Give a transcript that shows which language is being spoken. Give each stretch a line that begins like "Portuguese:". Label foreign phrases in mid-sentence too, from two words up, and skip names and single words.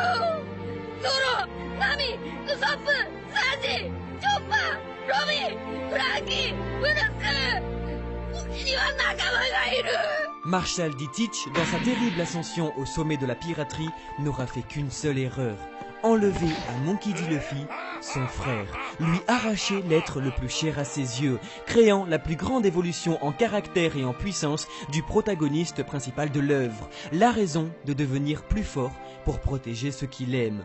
Japanese: ゾロ、ナミ、ウソップ、サンジ、チョッパー、ロビー、フランキー、ブルスク。うちには仲間がいる。
French: Marshall D. Teach, dans sa terrible ascension au sommet de la piraterie, n'aura fait qu'une seule erreur. Enlever à Monkey D. Luffy son frère, lui arracher l'être le plus cher à ses yeux, créant la plus grande évolution en caractère et en puissance du protagoniste principal de l'œuvre, la raison de devenir plus fort pour protéger ceux qu'il aime.